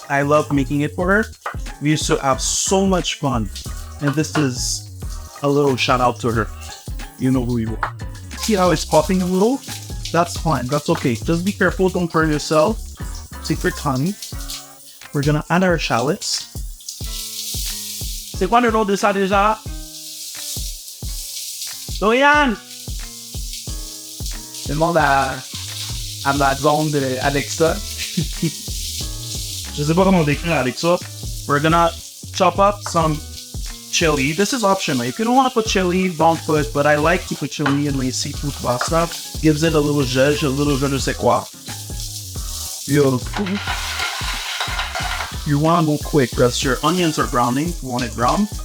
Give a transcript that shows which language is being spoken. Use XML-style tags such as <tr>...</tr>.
<en>I loved making it for her. We used to have so much fun. And this is a little shout out to her. You know who you are. See how it's popping a little? That's fine. That's okay. Just be careful. Don't burn yourself. Take your time. We're gonna add our shallots.</en> <fr>C'est quoi le nom de ça déjà? Dorian! Demande à ma blonde Alexa. Je sais pas comment décrire Alexa.</fr> <en>We're gonna chop up some chili. This is optional. If you don't want to put chili, don't put, but I like to put chili in my seafood pasta. Gives it a little zhuzh, a little je ne sais quoi. Beautiful. You want to go quick because your onions are browning. You want it brown.</en>